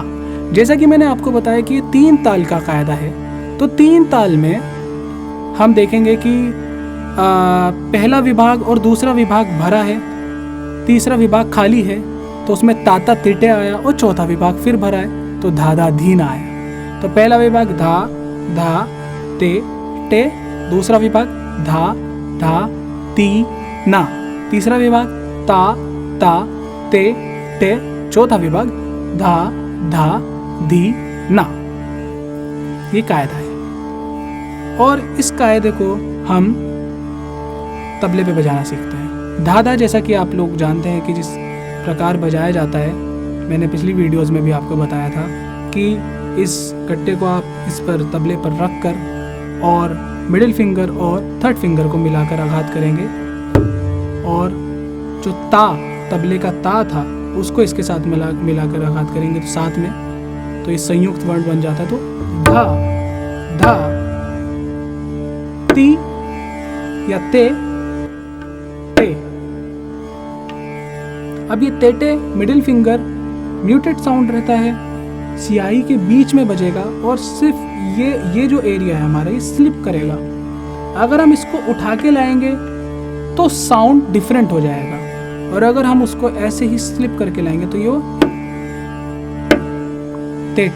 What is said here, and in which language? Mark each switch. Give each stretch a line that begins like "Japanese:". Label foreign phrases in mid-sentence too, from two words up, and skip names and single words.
Hindi: जैसा कि मैंने आपको बताया कि ये 3 ताल का कायदा है, तो 3 ताल में हम देखेंगे कि पहला विभाग और दूसरा विभाग भरा है, तीसरा विभाग खाली है, तो उसमें ताता तिटे आया और चौथा विभाग फिर भरा है, तो धा धा धी ना आया। तो पहला विभाग धा धा ते टे, दूसरा विभाग धा धा ती ना, तीसरा विभाग ता ता ते टे, चौथा विभाग धा धा धी ना। ये कायदा है और इस कायदे को हम तबले पे बजाना सीखते हैं। धा धा जैसा कि आप लोग जानते हैं कि जिस प्रकार बजाया जाता है, मैंने पिछली वीडियोस में भी आपको बताया था कि इस कट्टे को आप इस पर, तबले पर रख कर और
English: middle finger
Hindi: और
English: third finger
Hindi: को मिलाकर आघात करेंगे और जो ता, तबले का ता था, उसको इसके साथ मिलाकर आघात करेंगे तो साथ में, तो ये संयुक्त वर्ण बन जाता है। तो धा धा ती या ते टे। अब ये तेटे
English: middle finger muted sound
Hindi: रहता है, सियाही के बीच में बजेगा और सिर्फ ये जो एरिया है हमारा, ये स्लिप करेगा। अगर हम इसको उठा के लाएंगे तो
English: sound different
Hindi: हो जाएगा और अगर हम उसको ऐसे ही स्लिप करके लाएंगे तो ये तेटे।